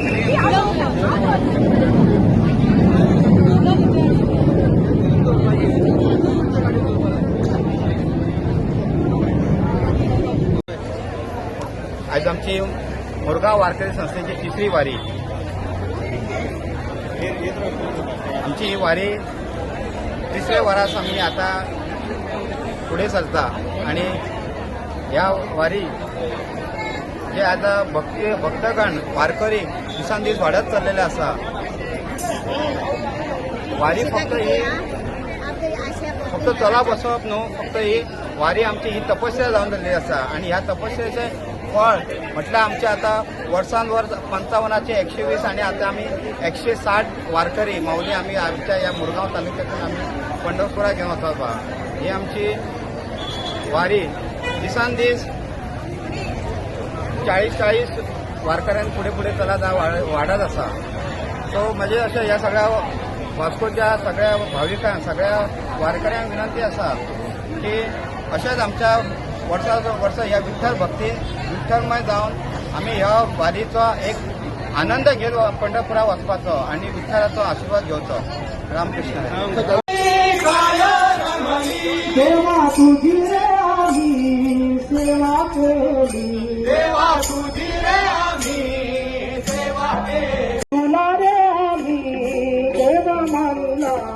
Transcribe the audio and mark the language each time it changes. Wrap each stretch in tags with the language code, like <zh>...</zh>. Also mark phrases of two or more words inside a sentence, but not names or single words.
<kok>आज आमची मुरगांव वारकरी संस्थेची तिसरी वारी. आमची ही वारी तिसऱ्या वरास आम्ही आता पुढे चलता आणि ह्या वारी जे आता भक्तगण वारकरी दिसान दीस वाढत चाललेले आसा. वारी फक्त चला बसप न्हू, फक्त ही वारी आमची ही तपस्या जावन जाल्ली आसा. आणि ह्या तपस्येचे फळ म्हटल्यार आमचे आता वर्सान वर्स 55चे 120 आणि आता आम्ही 160 वारकरी माऊली आम्ही आमच्या या मुरगांव तालुक्यातून आम्ही पंढरपुरा घेऊन वतात बा. ही आमची वारी दिसान दीस 40 वारकऱ्यां पुढे चला वाढत आसा. सो म्हणजे अशें ह्या सगळ्या वास्कोच्या सगळ्या भाविकांक, सगळ्या वारकऱ्यांक विनंती आसा की अशेंच आमच्या वर्ष ह्या विठ्ठल भक्तीन विठ्ठलमय जावन आम्ही ह्या वारीचो एक आनंद घेवन पंढरपुरा वचपाचो आणि विठ्ठलाचो आशीर्वाद घेवचो. रामकृष्ण.</kok> <mr>देवा तुझी रे आम्ही सेवा केली, देवा तुझी रे आम्ही सेवा केली. तुला रे आम्ही देव मानला,</mr>